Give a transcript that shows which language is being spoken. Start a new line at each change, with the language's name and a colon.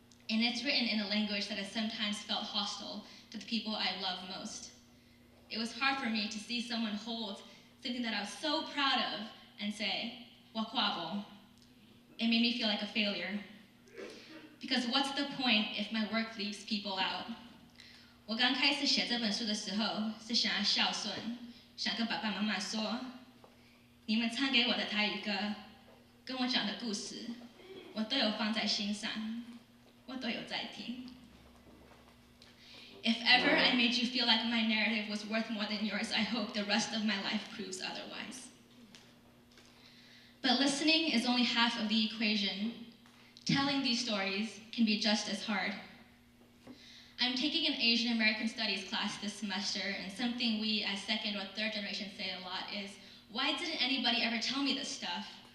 English: And it's written in a language that has sometimes felt hostile to the people I love most. It was hard for me to see someone hold something that I was so proud of and say, "Wakwabo." It made me feel like a failure. Because what's the point if my work leaves people out?
Chinese: 我刚开始写这本书的时候，是想要孝顺，想跟爸爸妈妈说，你们唱给我的台语歌，跟我讲的故事，我都有放在心上，我都有在听。
English: If ever I made you feel like my narrative was worth more than yours, I hope the rest of my life proves otherwise. But listening is only half of the equation. Telling these stories can be just as hard. I'm taking an Asian American Studies class this semester, and something we as second or third generation say a lot is, why didn't anybody ever tell me this stuff?